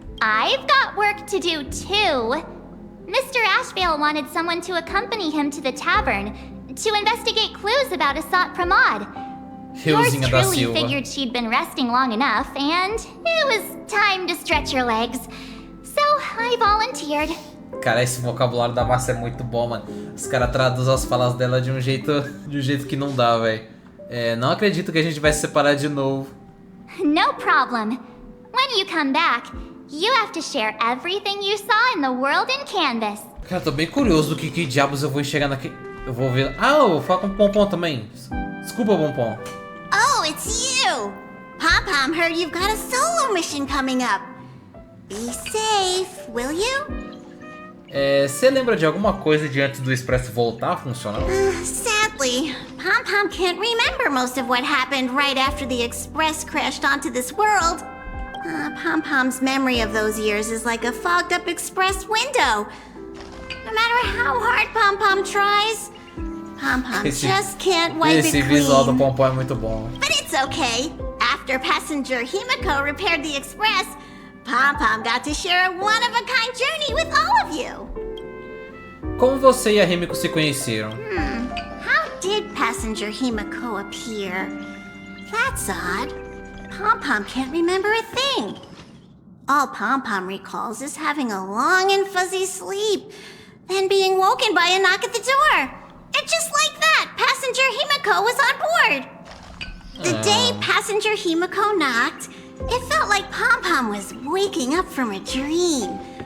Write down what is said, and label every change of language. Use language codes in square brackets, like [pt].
[en] I've got work to do too. Mr. Ashvale wanted someone to accompany him to the tavern to investigate clues about Asat Pramad. Yours truly figured she'd been resting long enough, and it was time to stretch her legs. So I volunteered. [pt] Cara, esse vocabulário da Márcia é muito bom, mano. Os caras traduzem as falas dela de um jeito que não dá, velho. Não acredito que a gente vai se separar de novo. [en] No problem. When you come back, you have to share everything you saw in the world in Canvas. [pt] Cara, tô bem curioso do que diabos eu vou enxergar naquele... Eu vou ver... Ah, eu vou falar com o Pompom também. Desculpa, Pompom. [en] Oh, it's you! Pom-Pom heard you've got a solo mission coming up. Be safe, will you? [pt] Você lembra de alguma coisa de antes do Expresso voltar a funcionar? [en] Sadly, Pom-Pom can't remember most of what happened right after the Express crashed onto this world. Pom-Pom's memory of those years is like a fogged-up Express window. No matter how hard Pom-Pom tries, Pom-Pom just can't wipe it clean. [pt] Esse visual do Pompom é muito bom. [en] But it's okay. After passenger Himeko repaired the Express, Pom-Pom got to share a one-of-a-kind journey with all of you. [pt] Como você e a Himeko se conheceram? [en] How did passenger Himeko appear? That's odd. Pom-Pom can't remember a thing. All Pom-Pom recalls is having a long and fuzzy sleep, then being woken by a knock at the door. And just like that, passenger Himeko was on board. The day passenger Himeko knocked, it felt like Pom-Pom was waking up from a dream.